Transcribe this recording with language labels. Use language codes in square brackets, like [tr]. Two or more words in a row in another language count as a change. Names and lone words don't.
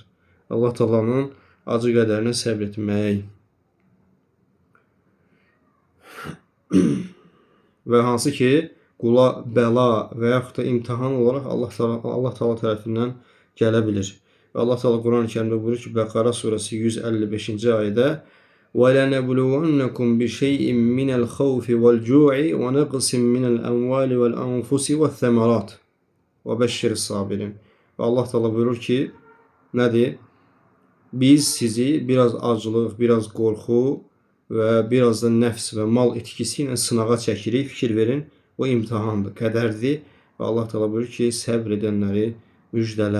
[az] Allah Taala'nın acı qədərinə səbr etmək. Və hansı ki, qula bəla və yaxud da imtahan olaraq Allah Taala tərəfindən gələ bilir. Və Allah Taala Quran-ı Kərimdə buyurur ki, Bəqara surəsi 155-ci ayədə [ar] وَلَنَبْلُوَنَّكُمْ بِشَيْءٍ مِنَ الْخَوْفِ وَالْجُوعِ وَنَقْصٍ مِنَ الْأَمْوَالِ وَالْأَنْفُسِ وَالثَّمَرَاتِ وَبَشِّرِ الصَّابِرِينَ. [az] Və Allah Taala buyurur ki, nədir? Biz sizi biraz aclıq, biraz qorxu və biraz da nəfs və mal etkisi ilə sınağa çəkirik. Fikir verin, o imtahandır, qədərdir. Və Allah Taala buyurur ki, səbr edənləri müjdələ.